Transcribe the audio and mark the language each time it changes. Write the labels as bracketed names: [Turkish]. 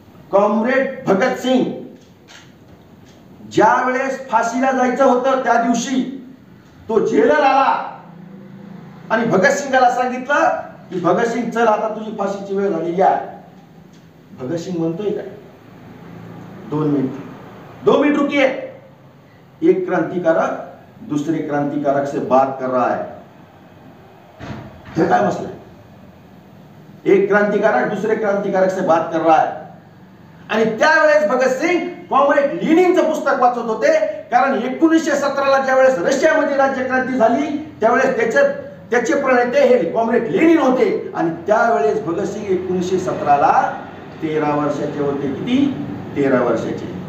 [Marathi] Comrade Bhagat Singh ज्या वेळेस फाशीला जायचं होतं त्या दिवशी तो जेलर आला आणि भगतसिंगाला सांगितलं की भगतसिंग चल आता तुझी फाशीची वेळ झाली आहे. भगतसिंग म्हणतोय काय, [Hindi] 2 मिनट रुकिए, एक क्रांतिकारक दूसरे क्रांतिकारक से बात कर रहा है. हे काय मसला है? एक क्रांतिकारक दूसरे क्रांतिकारक से बात कर रहा है. [Marathi] आणि त्यावेळेस भगतसिंग कॉम्रेड लेनिनचं पुस्तक वाचत होते, कारण 1917ला ज्यावेळेस रशियामध्ये राज्यक्रांती झाली त्यावेळेस त्याचे प्रणेते हे कॉम्रेड लेनिन होते. आणि त्यावेळेस भगतसिंग 1917ला 13 वर्षाचे होते. किती? 13 वर्षाचे.